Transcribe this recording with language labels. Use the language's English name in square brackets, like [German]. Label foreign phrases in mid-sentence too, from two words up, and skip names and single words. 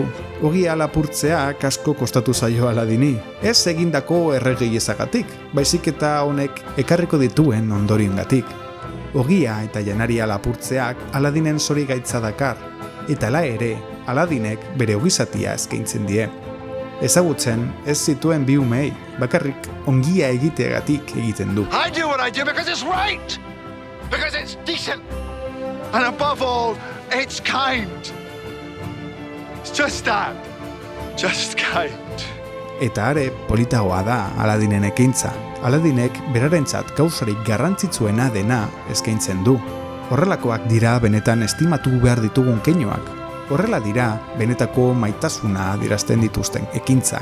[Basque] Ogia lapurtzea asko kostatu zaio Aladini, ez egindako erregei ezagatik, baizik eta honek ekarriko dituen ondorioengatik. Ogia eta janaria lapurtzeak Aladinen zorigaitza dakar, eta hala ere Aladinek bere ogizatia eskaintzen die. Ezagutzen ez zituen bi umei, bakarrik ongia egiteagatik egiten du. [English] I do what I do because it's right. Because it's decent. And above all, it's kind. It's just that. Just kind. [Basque] Eta are politagoa da Aladinen ekintza. Aladinek berarentzat gauzarik garrantzitsuena dena eskaintzen du. Horrelakoak dira benetan estimatu behar ditugun keinoak. Horrela dira benetako maitasuna adierazten dituzten ekintzak.